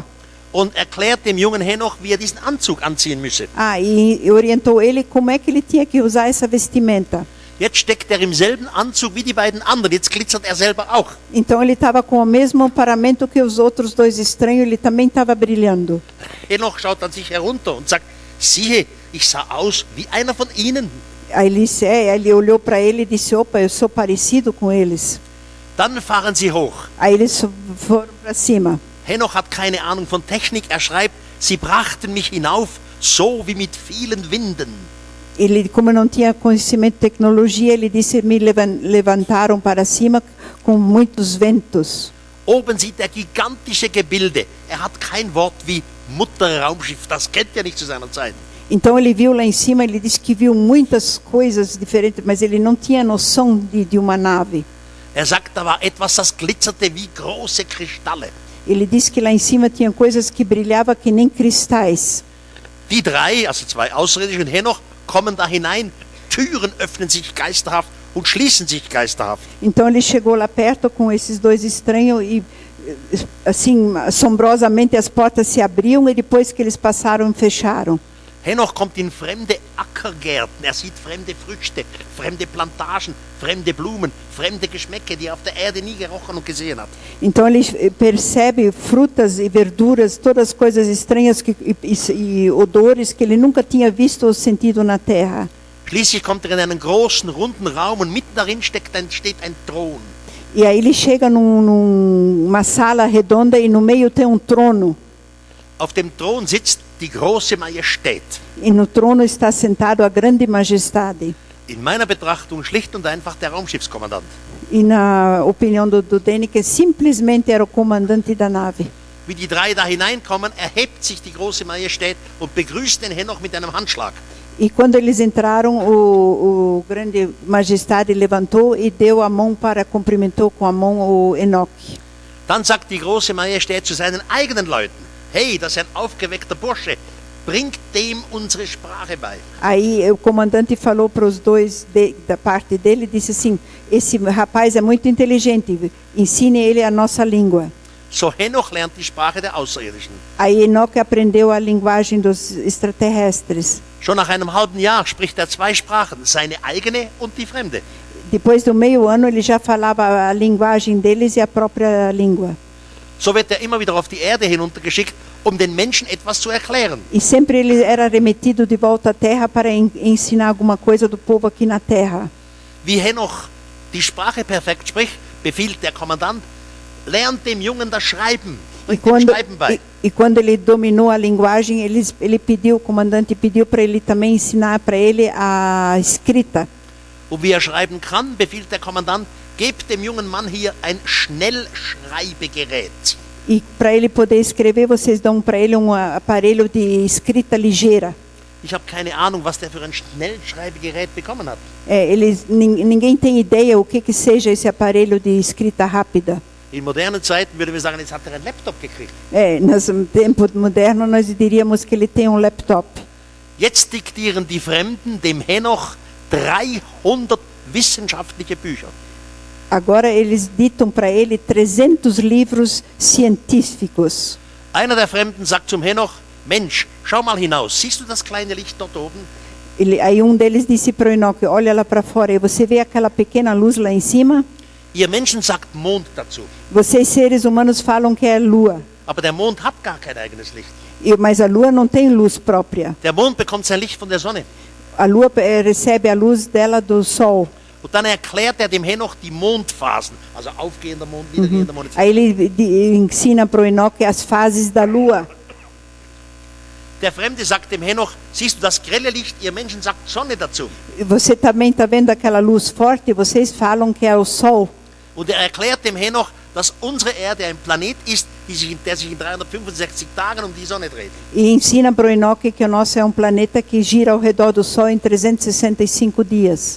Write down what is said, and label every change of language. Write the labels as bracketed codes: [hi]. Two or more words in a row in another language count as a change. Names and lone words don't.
[de] Und erklärt dem jungen Henoch, wie er diesen Anzug anziehen müsse. [pt] E orientou ele como é que ele tinha que usar essa vestimenta. [de] Jetzt steckt er im selben Anzug wie die beiden anderen, jetzt glitzert er selber auch. [pt] Então ele estava com o mesmo paramento que os outros dois estranhos, ele também estava brilhando. [de] Henoch schaut an sich herunter und sagt, siehe, ich sah aus wie einer von ihnen. [pt] Aí ele olhou para ele e disse, opa, eu sou parecido com eles. [de] Dann fahren sie hoch. [pt] Aí eles foram para cima. [de] Henoch hat keine Ahnung von Technik, er schreibt, sie brachten mich hinauf, so wie mit vielen Winden. [pt] Ele, como não tinha conhecimento de tecnologia, ele disse, me levantaram para cima com muitos ventos. [de] Oben sieht er gigantische Gebilde. Er hat kein Wort wie Mutterraumschiff, das kennt er nicht zu seiner Zeit. [pt] Então ele viu lá em cima, ele disse que viu muitas coisas diferentes, mas ele não tinha noção de uma nave. [de] Er sagt, da war etwas, das glitzerte wie große Kristalle. [pt] Ele disse que lá em cima tinha coisas que brilhavam que nem cristais. [de] Die drei, also zwei Außerirdische und Henoch, kommen da hinein, Türen öffnen sich geisterhaft und schließen sich geisterhaft. [pt] Então ele chegou lá perto com esses dois estranhos e assim, assombrosamente as portas se abriam e depois que eles passaram, fecharam. [de] Henoch kommt in fremde Ackergärten, er sieht fremde Früchte, fremde Plantagen, fremde Blumen, fremde Geschmäcke, die er auf der Erde nie gerochen und gesehen hat. [pt] Então ele percebe frutas e verduras, todas as coisas estranhas e odores que ele nunca tinha visto ou sentido na terra. [de] Schließlich kommt er in einen großen, runden Raum und mitten darin steht ein Thron. [pt] E aí ele chega numa sala redonda e no meio tem trono. [de] Auf dem Thron sitzt die große Majestät. [pt] E no trono está sentado a grande majestade. [de] In meiner Betrachtung schlicht und einfach der Raumschiffskommandant. [pt] E na opinião do Däniken, simplesmente era o comandante da nave. [de] Wie die drei da hineinkommen, erhebt sich die große Majestät und begrüßt den Henoch mit einem Handschlag. [pt] E quando eles entraram, o grande majestade levantou e deu a mão cumprimentou com a mão o Enoque. [de] Dann sagt die große Majestät zu seinen eigenen Leuten, hey, das ist ein aufgeweckter Bursche, bringt dem unsere Sprache bei. [pt] Aí o comandante falou para os dois da parte dele, disse assim, esse rapaz é muito inteligente, ensine ele a nossa língua. [de] So Henoch lernt die Sprache der Außerirdischen. [pt] Aí Enoque aprendeu a linguagem dos extraterrestres. [de] Schon nach einem halben Jahr spricht er zwei Sprachen, seine eigene und die fremde. [pt] Depois do meio ano ele já falava a linguagem deles e a própria língua. [de] So wird er immer wieder auf die Erde hinuntergeschickt, um den Menschen etwas zu erklären. [pt] E sempre ele era remetido de volta à terra para ensinar alguma coisa do povo aqui na terra. [de] Wie Henoch die Sprache perfekt spricht, befiehlt der Kommandant, lernt dem Jungen das Schreiben, bringt dem Schreiben bei. [pt] E quando ele dominou a linguagem, o comandante pediu para ele também ensinar para ele a escrita. [de] Und wie er schreiben kann, befiehlt der Kommandant, gebt dem jungen Mann hier ein Schnellschreibegerät. [pt] E para ele poder escrever, vocês dão para ele aparelho de escrita ligeira. [de] Ich habe keine Ahnung, was der für ein Schnellschreibegerät bekommen hat. [pt] Ninguém tem ideia o que seja esse aparelho de escrita rápida. [de] In modernen Zeiten würden wir sagen, jetzt hat er einen Laptop gekriegt. [pt] No tempo moderno nós diríamos que ele tem laptop. [de] Jetzt diktieren die Fremden dem Henoch 300 wissenschaftliche Bücher. [pt] Agora eles ditam para ele 300 livros científicos. [de] Einer der Fremden sagt zum Henoch, Mensch, schau mal hinaus, siehst du das kleine Licht dort oben? [pt] Aí deles disse para o Enoque, olha lá para fora, e você vê aquela pequena luz lá em cima? [de] Ihr Menschen sagt Mond dazu. [pt] Vocês seres humanos falam que é lua. [de] Aber der Mond hat gar kein eigenes Licht. [pt] Mas a lua não tem luz própria. [de] Der Mond bekommt sein Licht von der Sonne. [pt] A lua recebe a luz dela do sol. [de] Und dann erklärt dem Henoch die Mondphasen, also aufgehender Mond, niedergehender Mond. [pt] Aí ele ensina para o Enoque as fases da lua. [de] Der Fremde sagt dem Henoch, siehst du das grelle Licht, ihr Menschen sagt Sonne dazu. [pt] Você também está vendo aquela luz forte? Vocês falam que é o sol. [de] Und er erklärt dem Henoch, dass unsere Erde ein Planet ist, der sich in 365 Tagen um die Sonne dreht. [pt] E ensina para o Enoque que o nosso é um planeta que gira ao redor do sol em 365 dias.